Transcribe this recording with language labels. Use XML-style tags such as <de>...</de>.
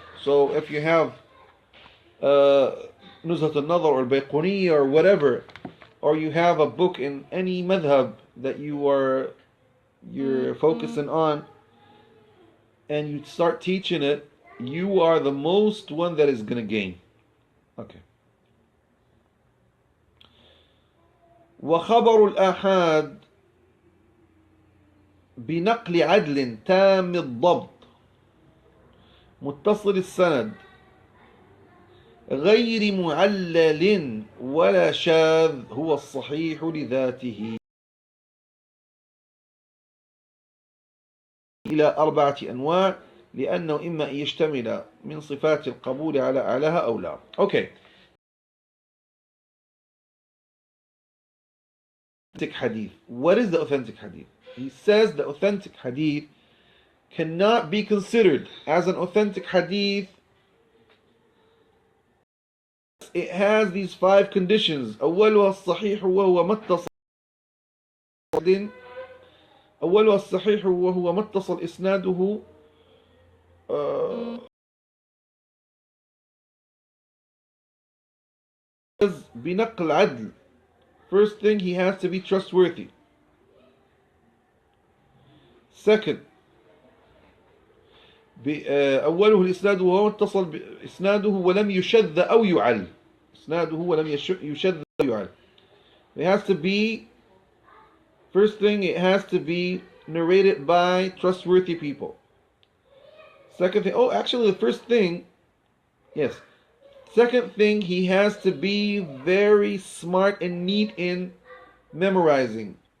<en>So if you have Nuzhat Al-Nadhar or Bayquni or whatever, or you have a book in any madhab that you're focusing on, and you start teaching it, you are the most one that is going to gain. Okay.</en> <ar>وخبر الآحاد بنقل عدل تام الضبط متصل السند غير معلل ولا شاذ هو الصحيح لذاته إلى 4 أنواع لأنه إما أن يشتمل من صفات القبول على أعلاها أو لا.</ar> <en>Okay. Authentic hadith. What is the authentic hadith? He says the authentic hadith cannot be considered as an authentic hadith. It has these 5 conditions.</en> <ar>أولها الصحيح وهو متصل أولها الصحيح وهو ما اتصل إسناده بنقل عدل.</ar> <en>First thing, he has to be trustworthy. Second,</en> <ar>أوله الإسناد وهو اتصل إسناده ولم يشذ أو يعل. إسناده ولم يشذ أو يعل.</ar> <en>It has to be, first thing, it has to be narrated by trustworthy people. Second thing, actually the first thing, yes. Second thing, he has to be very smart and neat in memorizing.</en>